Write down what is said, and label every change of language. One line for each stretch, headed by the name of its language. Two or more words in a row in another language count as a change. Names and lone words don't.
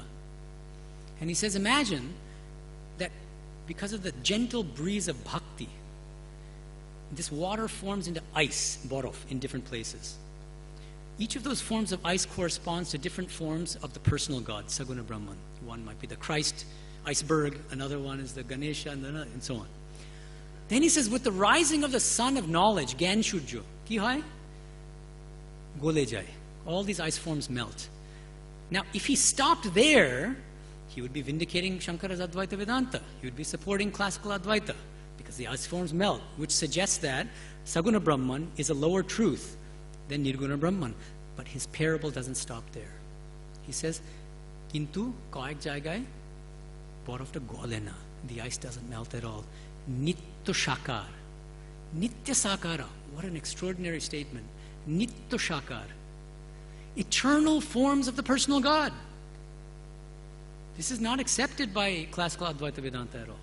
English: And he says, imagine that because of the gentle breeze of bhakti, this water forms into ice, borof, in different places. Each of those forms of ice corresponds to different forms of the personal God, Saguna Brahman. One might be the Christ iceberg, another one is the Ganesha, and so on. Then he says, with the rising of the sun of knowledge,
Bangla: জ্ঞান সূর্য, কি হয়? গলে যায়.
English: All these ice forms melt. Now, if he stopped there, he would be vindicating Shankara's Advaita Vedanta. He would be supporting classical Advaita, because the ice forms melt, which suggests that Saguna Brahman is a lower truth than Nirguna Brahman. But his parable doesn't stop there. He says,
Bangla: কিন্তু কয়েক জায়গায়, বরফটা গলেনা.
English: The ice doesn't melt at all.
Bangla: নিত্য সাকার। নিত্য সাকারা.
English: What an extraordinary statement.
Bangla: নিত্য সাকার.
English: eternal forms of the personal God. This is not accepted by classical Advaita Vedanta at all.